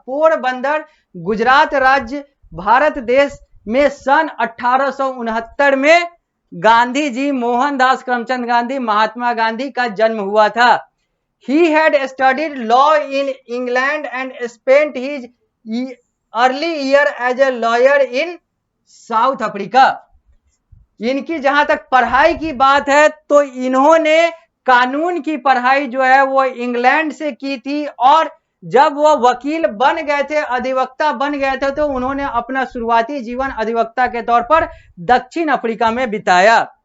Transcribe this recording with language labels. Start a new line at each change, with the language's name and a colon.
Hindi: पोरबंदर गुजरात राज्य भारत देश में सन 1869 में गांधी जी, मोहनदास करमचंद गांधी, महात्मा गांधी का जन्म हुआ था।
English: He had studied law in England and spent his early year as a lawyer in South Africa।
Hindi: इनकी जहां तक पढ़ाई की बात है तो इन्होंने कानून की पढ़ाई जो है वो इंग्लैंड से की थी, और जब वो वकील बन गए थे, अधिवक्ता बन गए थे, तो उन्होंने अपना शुरुआती जीवन अधिवक्ता के तौर पर दक्षिण अफ्रीका में बिताया।